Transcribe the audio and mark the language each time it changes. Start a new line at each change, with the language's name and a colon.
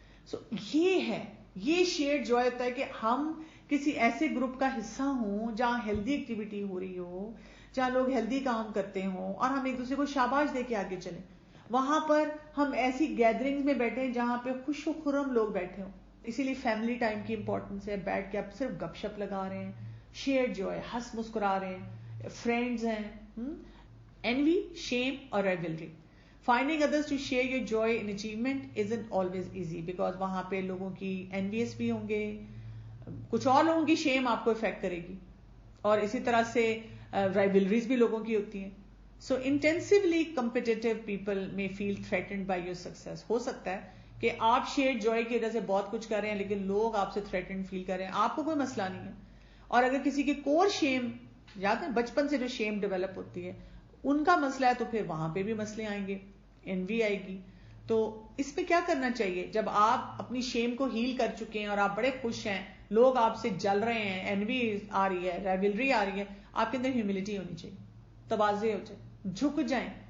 Urdu: سو یہ ہے, یہ شیئرڈ جوائے ہوتا ہے کہ ہم کسی ایسے گروپ کا حصہ ہوں جہاں ہیلدی ایکٹیویٹی ہو رہی ہو, جہاں لوگ ہیلدی کام کرتے ہوں, اور ہم ایک دوسرے کو شاباش دے کے آگے چلیں. وہاں پر ہم ایسی گیدرنگز میں بیٹھے جہاں پہ خوش و خرم لوگ بیٹھے ہوں. اسی لیے فیملی ٹائم کی امپورٹنس ہے. بیٹھ کے آپ صرف گپ شپ لگا رہے ہیں, شیئرڈ جوائے, ہنس مسکرا رہے ہیں, فرینڈز ہیں.
English: envy, shame اور rivalry. Finding others to share your joy in achievement isn't always easy because
Urdu: وہاں پہ لوگوں کی envious بھی ہوں گے, کچھ اور لوگوں کی shame آپ کو افیکٹ کرے گی, اور اسی طرح سے rivalries بھی لوگوں کی ہوتی ہیں.
English: So intensively competitive people may feel threatened by your success.
Urdu: ہو سکتا ہے کہ آپ shared joy کی وجہ سے بہت کچھ کر رہے ہیں لیکن لوگ آپ سے threatened فیل کر رہے ہیں. آپ کو کوئی مسئلہ نہیں ہے, اور اگر کسی کی کور shame, یاد ہے بچپن سے جو shame ڈیولپ ہوتی ہے, ان کا مسئلہ ہے تو پھر وہاں پہ بھی مسئلے آئیں گے, envy آئے گی. تو اس پہ کیا کرنا چاہیے؟ جب آپ اپنی شیم کو ہیل کر چکے ہیں اور آپ بڑے خوش ہیں, لوگ آپ سے جل رہے ہیں, envy آ رہی ہے, rivalry آ رہی ہے, آپ کے اندر ہیوملٹی ہونی چاہیے, تواضع ہو جائے, جھک جائیں.